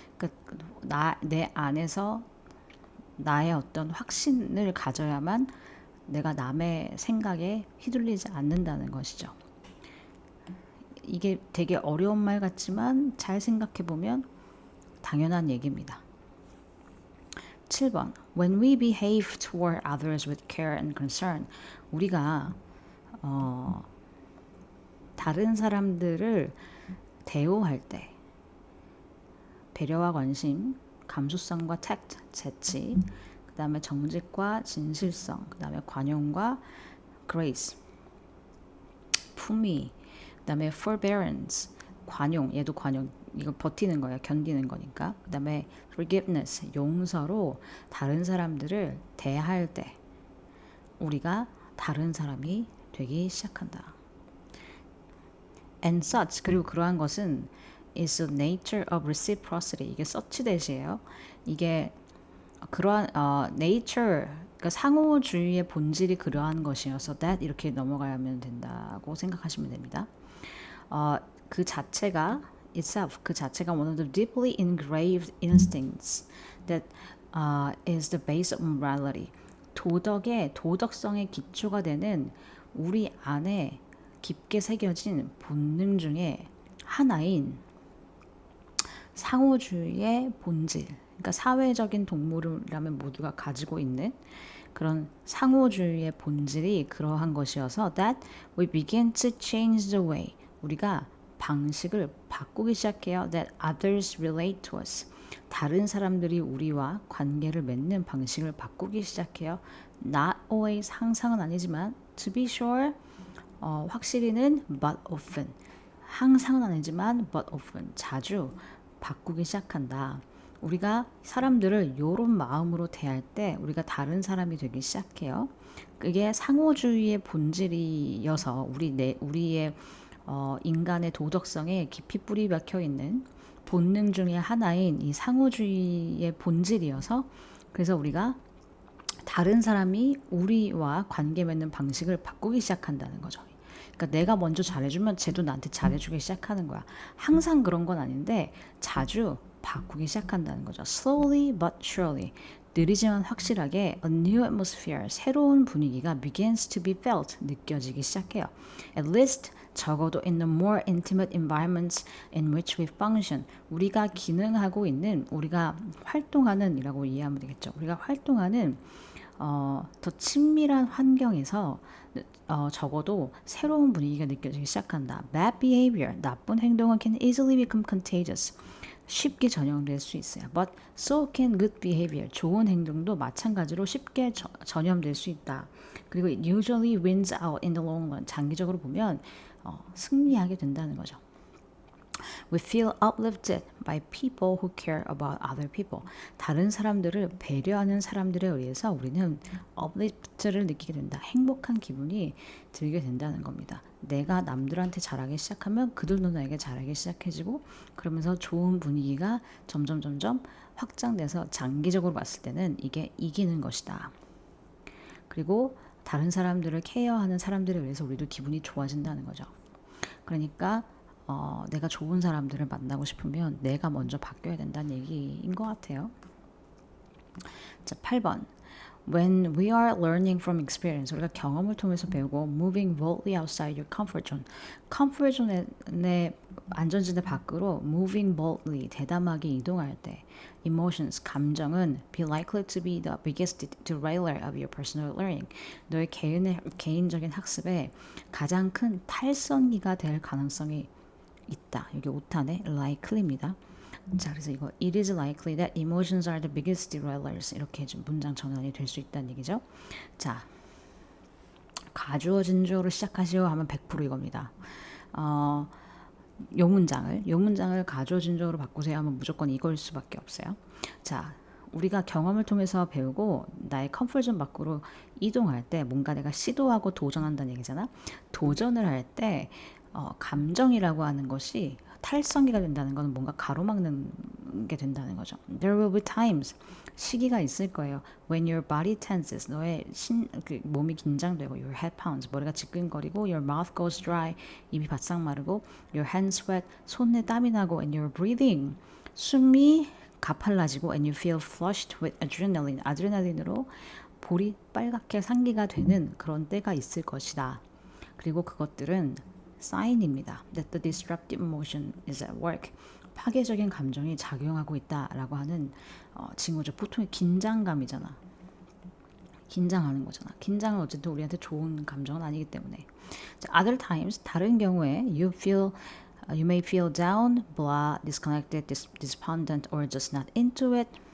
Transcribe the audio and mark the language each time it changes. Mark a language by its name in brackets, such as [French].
[Korean] 그러니까 내 안에서 나의 어떤 확신을 가져야만 내가 남의 생각에 휘둘리지 않는다는 것이죠. 이게 되게 어려운 말 같지만 잘 생각해보면 당연한 얘기입니다. 7번. [English] When we behave toward others with care and concern. [Korean] 우리가 다른 사람들을 대우할 때 배려와 관심, 감수성과 tact, 재치, 그 다음에 정직과 진실성, 그 다음에 관용과 grace, 품위, 그 다음에 forbearance, 관용, 얘도 관용, 이거 버티는 거야, 견디는 거니까. 그 다음에 forgiveness, 용서로 다른 사람들을 대할 때 우리가 다른 사람이 되기 시작한다. [English] And such, [Korean] 그리고 그러한 것은 [English] is the nature of reciprocity. [Korean] 이게 such 대시예요. 이게 그러한 nature, 그러니까 상호주의의 본질이 그러한 것이어서 that 이렇게 넘어가면 된다고 생각하시면 됩니다. 그 자체가 [English] itself, 그 자체가 one of the deeply engraved instincts that is the base of morality. [Korean] 도덕성의 기초가 되는 우리 안에 깊게 새겨진 본능 중에 하나인 상호주의의 본질, 그러니까 사회적인 동물이라면 모두가 가지고 있는 그런 상호주의의 본질이 그러한 것이어서 [English] that we begin to change the way, [Korean] 우리가 방식을 바꾸기 시작해요. [English] that others relate to us, [Korean] 다른 사람들이 우리와 관계를 맺는 방식을 바꾸기 시작해요. [English] not always, [Korean] 항상은 아니지만 [English] to be sure, [Korean] 확실히는 [English] but often, [Korean] 항상은 아니지만 but often, 자주 바꾸기 시작한다. 우리가 사람들을 요런 마음으로 대할 때 우리가 다른 사람이 되기 시작해요. 그게 상호주의의 본질이어서 우리의 인간의 도덕성에 깊이 뿌리 박혀 있는 본능 중에 하나인 이 상호주의의 본질이어서, 그래서 우리가 다른 사람이 우리와 관계 맺는 방식을 바꾸기 시작한다는 거죠. 그러니까 내가 먼저 잘해주면 쟤도 나한테 잘해주기 시작하는 거야. 항상 그런 건 아닌데 자주 바꾸기 시작한다는 거죠. [English] Slowly but surely, [Korean] 느리지만 확실하게 [English] a new atmosphere, [Korean] 새로운 분위기가 [English] begins to be felt, [Korean] 느껴지기 시작해요. [English] At least, [Korean] 적어도 [English] in the more intimate environments in which we function, [Korean] 우리가 기능하고 있는, 우리가 활동하는 이라고 이해하면 되겠죠. 우리가 활동하는 더 친밀한 환경에서 적어도 새로운 분위기가 느껴지기 시작한다. [English] Bad behavior, [Korean] 나쁜 행동은 [English] can easily become contagious, [Korean] 쉽게 전염될 수 있어요. [English] But so can good behavior, [Korean] 좋은 행동도 마찬가지로 쉽게 전염될 수 있다. 그리고 [English] it usually wins out in the long run, [Korean] 장기적으로 보면 승리하게 된다는 거죠. [English] We feel uplifted by people who care about other people. [Korean] 다른 사람들을 배려하는 사람들에 의해서 우리는 uplift를 느끼게 된다. 행복한 기분이 들게 된다는 겁니다. 내가 남들한테 잘하기 시작하면 그들도 나에게 잘하기 시작해지고 그러면서 좋은 분위기가 점점 확장돼서 장기적으로 봤을 때는 이게 이기는 것이다. 그리고 다른 사람들을 케어하는 사람들에 의해서 우리도 기분이 좋아진다는 거죠. 그러니까 내가 좋은 사람들을 만나고 싶으면 내가 먼저 바뀌어야 된다는 얘기인 것 같아요. 자, 8번. [English] When we are learning from experience, [Korean] 우리가 경험을 통해서 배우고 [English] moving boldly outside your comfort zone. comfort zone의 [Korean] 안전지대 밖으로 [English] moving boldly, [Korean] 대담하게 이동할 때 [English] emotions, [Korean] 감정은 [English] be likely to be the biggest derailer of your personal learning. [Korean] 너의 개인적인 학습에 가장 큰 탈선기가 될 가능성이 있다. 여기 오탄에 likely입니다. 자, 그래서 이거 [English] it is likely that emotions are the biggest derailers [Korean] 이렇게 좀 문장 전환이 될 수 있다는 얘기죠. 자, 가주어 진주어로 시작하시오 하면 100% 이겁니다. 요 문장을 가주어 진주어로 바꾸세요 하면 무조건 이걸 수밖에 없어요. 자, 우리가 경험을 통해서 배우고 나의 컴포트존 밖으로 이동할 때 뭔가 내가 시도하고 도전한다는 얘기잖아. 도전을 할 때 감정이라고 하는 것이 탈성기가 된다는 것은 뭔가 가로막는 게 된다는 거죠. [English] There will be times [Korean] 시기가 있을 거예요. [English] When your body tenses [Korean] 너의 몸이 긴장되고 [English] your head pounds [Korean] 머리가 지끈거리고 [English] your mouth goes dry [Korean] 입이 바싹 마르고 [English] your hands sweat [Korean] 손에 땀이 나고 [English] and your breathing [Korean] 숨이 가팔라지고 [English] and you feel flushed with adrenaline [Korean] 아드레날린으로 볼이 빨갛게 상기가 되는 그런 때가 있을 것이다. 그리고 그것들은 사인입니다. [English] That the disruptive emotion is at work. [Korean] 파괴적인 감정이 작용하고 있다라고 하는 징후죠. 보통의 긴장감이잖아. 긴장하는 거잖아. 긴장은 어쨌든 우리한테 좋은 감정은 아니기 때문에. [English] 자, other times [Korean] 다른 경우에 [English] you may feel down, blah, disconnected, despondent, or just not into it.